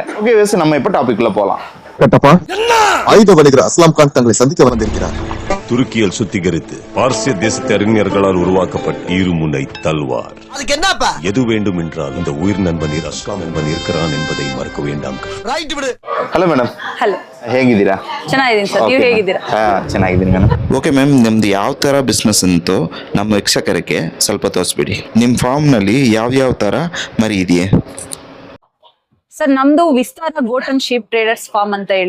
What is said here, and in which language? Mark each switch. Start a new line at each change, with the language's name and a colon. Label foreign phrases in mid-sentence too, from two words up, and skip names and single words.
English: okay views,
Tamil: நம்ம இப்போ டாபிக்ல போகலாம். கட்டப்பா, ஆயுத வணிகர் அஸ்லாம் கான் தங்களை சந்திக்க வந்திருக்கிறார். துருக்கியில் சுத்திகரித்து பார்சிய தேசத்து அறிஞர்களால் உருவாக்கப்பட்ட இருமுனை தல்வார். அதுக்கு என்னப்பா? எது வேண்டும் என்றால் இந்த உயிர் நண்பனில் அஸ்லாம் என்பன் இருக்கிறான் என்பதை மறக்க வேண்டாம்.
Kannada: ರೈಟ್ ಬಿಡು. ಹಲೋ ಮೇಡಮ್. ಹಲೋ, ಹೇಗಿದ್ದೀರಾ? ಚೆನ್ನಾಗಿದ್ದೀನಿ ಸರ್, ನೀವು ಹೇಗಿದ್ದೀರಾ? ಚೆನ್ನಾಗಿದ್ದೀನಿ ಮೇಡಮ್. ಓಕೆ ಮ್ಯಾಮ್, ನಿಮ್ದು ಯಾವ ಥರ ಬಿಸ್ನೆಸ್ ಅಂತೂ ನಮ್ಮ ವೀಕ್ಷಕರಿಗೆ ಸ್ವಲ್ಪ ತೋರಿಸ್ಬಿಡಿ. ನಿಮ್ಮ ಫಾರ್ಮ್ನಲ್ಲಿ ಯಾವ್ಯಾವ ಥರ ಮರಿ ಇದೆಯೇ? ಸರ್, ನಮ್ದು ವಿಸ್ತಾರ ಗೋಟ್ ಅಂಡ್ ಶೀಪ್ ಟ್ರೇಡರ್ಸ್ ಫಾರ್ಮ್ ಅಂತ ಹೇಳಿ.